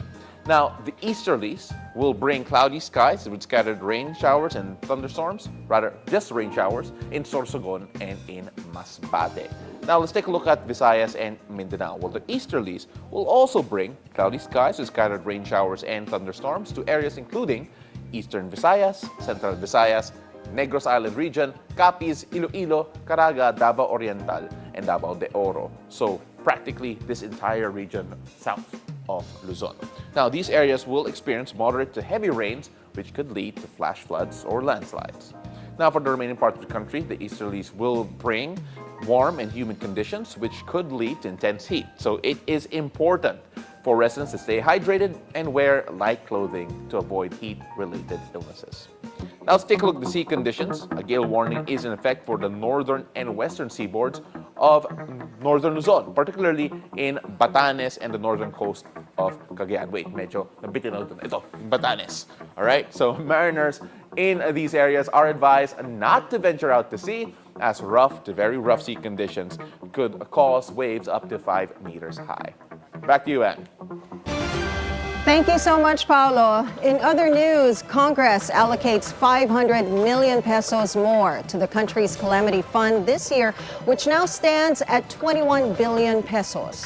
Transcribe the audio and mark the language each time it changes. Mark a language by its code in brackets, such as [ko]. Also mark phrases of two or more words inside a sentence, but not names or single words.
[en] Now, the easterlies will bring cloudy skies with scattered rain showers and thunderstorms, rather just rain showers, in Sorsogon and in Masbate. Now, let's take a look at Visayas and Mindanao. Well, the easterlies will also bring cloudy skies with scattered rain showers and thunderstorms to areas including Eastern Visayas, Central Visayas, Negros Island region, Capiz, Iloilo, Caraga, Davao Oriental, and Davao de Oro. So practically this entire region south of Luzon. Now, these areas will experience moderate to heavy rains, which could lead to flash floods or landslides. Now, for the remaining parts of the country, the easterlies will bring warm and humid conditions, which could lead to intense heat. So it is important for residents to stay hydrated and wear light clothing to avoid heat-related illnesses. Now let's take a look at the sea conditions. A gale warning is in effect for the northern and western seaboards of northern Luzon, particularly in Batanes and the northern coast of Cagayan. [tl] Wait, medyo nabitin na ito. Batanes. [en] Alright, so mariners in these areas are advised not to venture out to sea as rough to very rough sea conditions could cause waves up to 5 meters high. Back to you, Anne. Thank you so much, Paolo. In other news, Congress allocates 500 million pesos more to the country's Calamity Fund this year, which now stands at 21 billion pesos.